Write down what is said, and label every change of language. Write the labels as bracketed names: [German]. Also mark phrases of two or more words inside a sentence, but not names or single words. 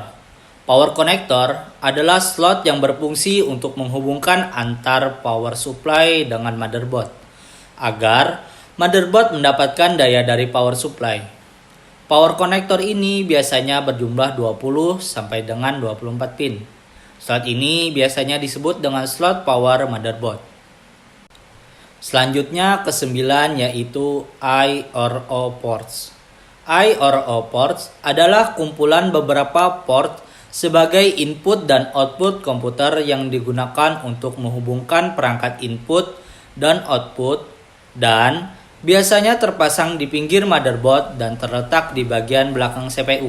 [English] Power connector [Indonesian] adalah slot yang berfungsi untuk menghubungkan antar [English] power supply [Indonesian] dengan motherboard, agar motherboard mendapatkan daya dari [English] power supply. Power connector [Indonesian] ini biasanya berjumlah 20 sampai dengan 24 pin. Slot ini biasanya disebut dengan [English] slot power motherboard. [Indonesian] Selanjutnya ke-9 yaitu [English] I or O ports. I or O ports [Indonesian] adalah kumpulan beberapa port sebagai input dan output komputer yang digunakan untuk menghubungkan perangkat input dan output dan biasanya terpasang di pinggir motherboard dan terletak di bagian belakang CPU.